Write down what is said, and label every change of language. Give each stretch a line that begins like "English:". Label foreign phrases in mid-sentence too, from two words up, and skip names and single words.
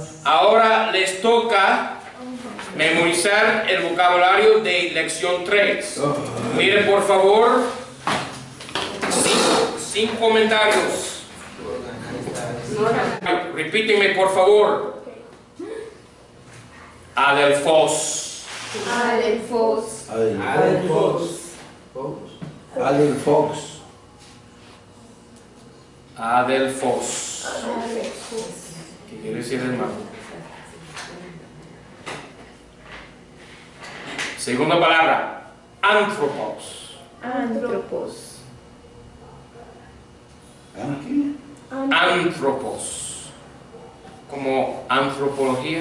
Spanish: Ahora les toca memorizar el vocabulario de lección 3. Miren por favor, sin comentarios. Repíteme por favor. Adelfos. Adelfos. Adelfos. Adelfox. Adelfos. ¿Qué quiere decir, hermano? Segunda palabra, anthropos. Antropos. Aquí. Anthropos. Como antropología.